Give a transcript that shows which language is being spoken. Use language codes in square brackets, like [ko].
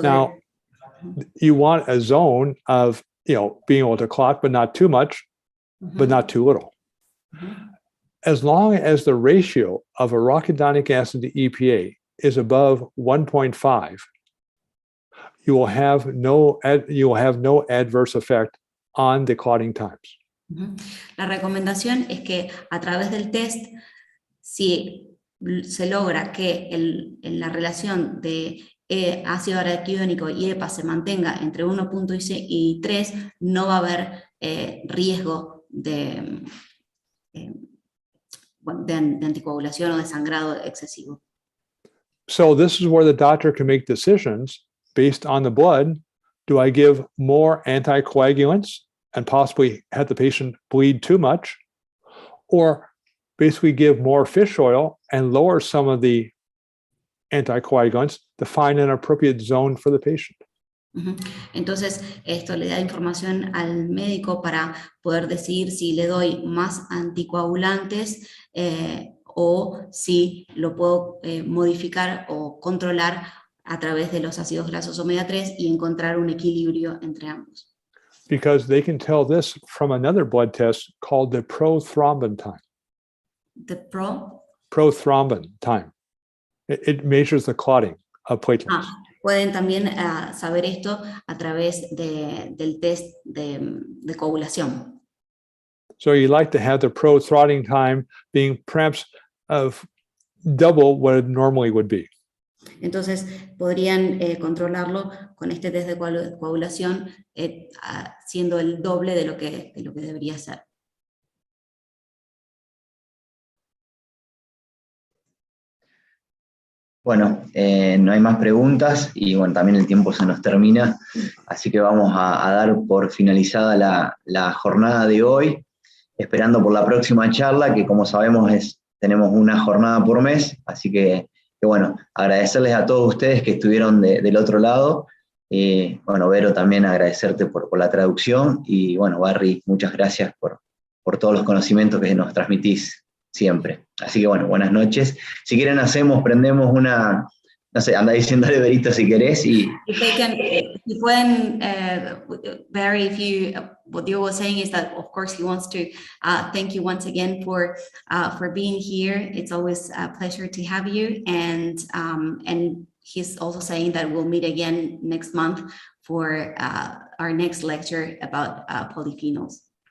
[en] now, you want a zone of being able to clot, but not too much, but not too little. As long as the ratio of arachidonic acid to EPA is above 1.5, you will have no adverse effect on the clotting times. [es] La recomendación es que a través del test, si se logra que la relación de ácido araquidónico y EPA se mantenga entre 1.6 y 3, no va a haber riesgo de anticoagulación o de sangrado excesivo. [en] So this is where the doctor can make decisions based on the blood. Do I give more anticoagulants and possibly have the patient bleed too much, or basically give more fish oil and lower some of the anticoagulants to find an appropriate zone for the patient? [es] Entonces, esto le da información al médico para poder decidir si le doy más anticoagulantes o si lo puedo modificar o controlar a través de los ácidos grasos omega 3 y encontrar un equilibrio entre ambos. [en] Because they can tell this from another blood test called the prothrombin time. The prothrombin time. It measures the clotting of platelets. [es] Pueden también saber esto a través del test de coagulación. [en] So you like to have the prothrombin time being perhaps of double what it normally would be. [es] Entonces podrían controlarlo con este test de coagulación siendo el doble de lo que debería ser. Bueno, no hay más preguntas y bueno, también el tiempo se nos termina, así que vamos a dar por finalizada la jornada de hoy, esperando por la próxima charla, que como sabemos tenemos una jornada por mes, así que bueno, agradecerles a todos ustedes que estuvieron del otro lado. Bueno, Vero, también agradecerte por la traducción, y bueno, Barry, muchas gracias por todos los conocimientos que nos transmitís siempre. Así que bueno, buenas noches. Si quieren prendemos una, no sé, anda diciéndole Verito si querés y... Si pueden, [en] Barry, what you were saying is that of course he wants to thank you once again for being here. It's always a pleasure to have you, and he's also saying that we'll meet again next month for our next lecture about polyphenols.